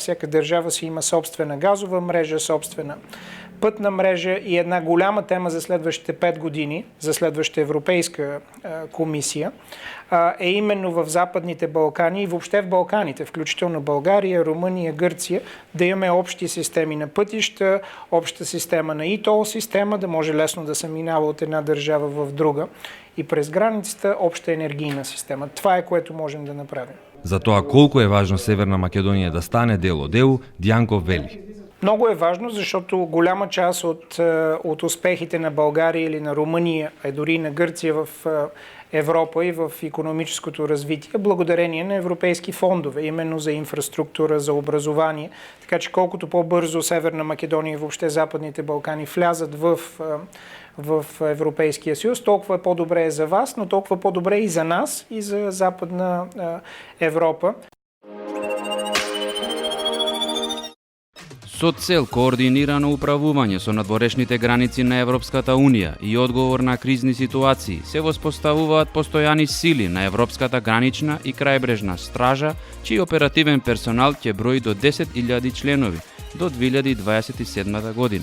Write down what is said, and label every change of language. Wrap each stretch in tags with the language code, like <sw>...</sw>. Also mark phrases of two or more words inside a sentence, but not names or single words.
<bg>Всяка държава си има собствена газова мрежа, собствена пътна мрежа и една голяма тема за следващите 5 години, за следващата Европейска комисия, е именно в Западните Балкани и въобще в Балканите, включително България, Румъния, Гърция, да имаме общи системи на пътища, обща система на ИТОЛ система, да може лесно да се минава от една държава в друга и през границата обща енергийна система. Това е което можем да направим.</bg> <mk>За тоа колку е важно Северна Македонија да стане дел од ЕУ, Дијанко вели.</mk> <bg>Много е важно, защото голяма част от успехите на България или на Румъния, а дори и на Гърция в Европа и в икономическото развитие, благодарение на европейски фондове, именно за инфраструктура, за образование. Така че колкото по-бързо Северна Македония и въобще Западните Балкани влязат в Европейския съюз, толкова по-добре е за вас, но толкова по-добре и за нас, и за Западна Европа.</bg> <mk>Со цел координирано управување со надворешните граници на Европската Унија и одговор на кризни ситуации се воспоставуваат постојани сили на Европската гранична и крајбрежна стража, чиј оперативен персонал ќе брои до 10.000 членови до 2027 година.</mk>